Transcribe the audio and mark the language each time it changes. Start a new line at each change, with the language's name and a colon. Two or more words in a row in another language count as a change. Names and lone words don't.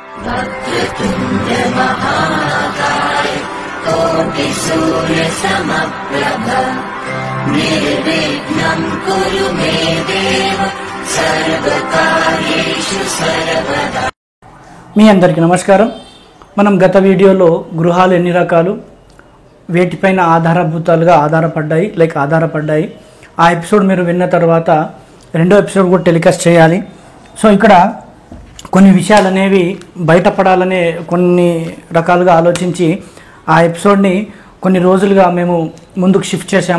Sanskrit: वक्रतुण्ड महाकाय कोटिसूर्यसमप्रभ निर्विघ्नं कुरु मे देव सर्वकार्येषु सर्वदा।
Telugu: మీ అందరికీ నమస్కారం. మనం గత వీడియోలో గృహాలు ఎన్ని రకాలు, వేటిపైన ఆధారపడ్డాయి ఆ ఎపిసోడ్ మీరు విన్న తర్వాత రెండో ఎపిసోడ్ కూడా టెలికాస్ట్ చేయాలి. సో ఇక్కడ కొన్ని విషయాలు అనేవి బయటపడాలనే కొన్ని రకాలుగా ఆలోచించి ఆ ఎపిసోడ్ని కొన్ని రోజులుగా మేము ముందుకు షిఫ్ట్ చేశాము.